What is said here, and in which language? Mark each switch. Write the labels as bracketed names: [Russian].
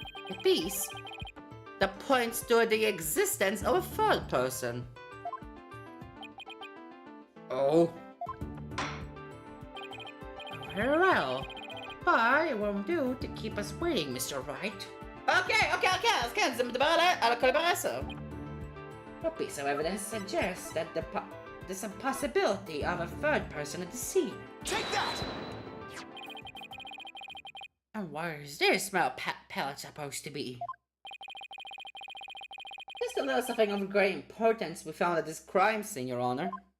[English] A piece that points to the existence of a 3rd person. Oh. Very well. But it won't do to keep us waiting, Mr. Wright. [Hebrew] Okay, אז כן, זה מדבר על הקליבר 10. [English] A piece of evidence suggests that there's a possibility of a 3rd person at the scene. Take that! And where is this smell pellet supposed to be? Just a little something of great importance we found at this crime scene, Your Honor.